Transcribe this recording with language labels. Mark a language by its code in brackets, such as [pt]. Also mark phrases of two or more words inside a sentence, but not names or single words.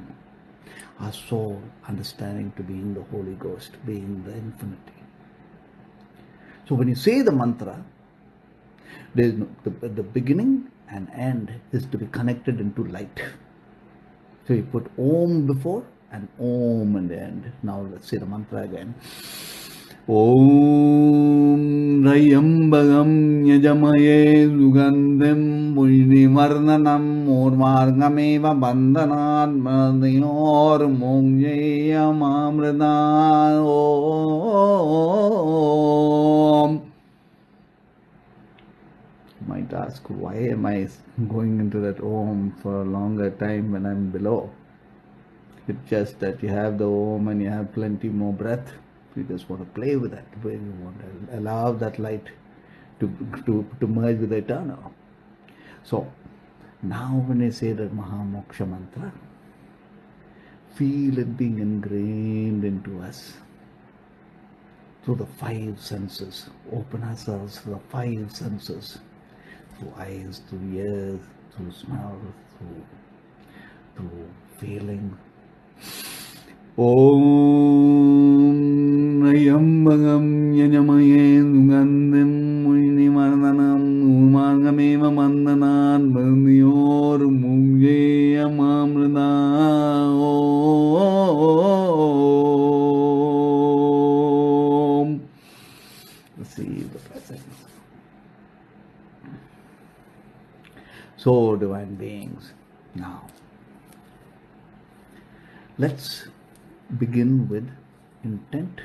[en] Our soul, understanding to be in the Holy Ghost, being the infinity. So when you say the mantra, there is the beginning and end is to be connected into light. So you put Om before and Om in the end. Now let's say the mantra again. [sa] ॐ त्र्यम्बकं यजामहे सुगन्धिं पुष्टिवर्धनम् उर्वारुकमिव बन्धनात् मृत्योर् मुक्षीय मामृतात् ॐ. [en] You might ask, why am I going into that Om for a longer time when I'm below? It's just that you have the Om and you have plenty more breath. You just want to play with that. You want to allow that light to merge with the eternal. So now when I say that Mahamoksha mantra, feel it being ingrained into us through the five senses. Open ourselves to the five senses, through eyes, through ears, through smell, through feeling. [sa] ॐ त्र्यम्बकं यजामहे सुगन्धिं पुष्टिवर्धनम् उर्वारुकमिव बन्धनात् मृत्योर् मुक्षीय मामृतात्. [en] Receive the presence. So, divine beings, now let's begin with intent.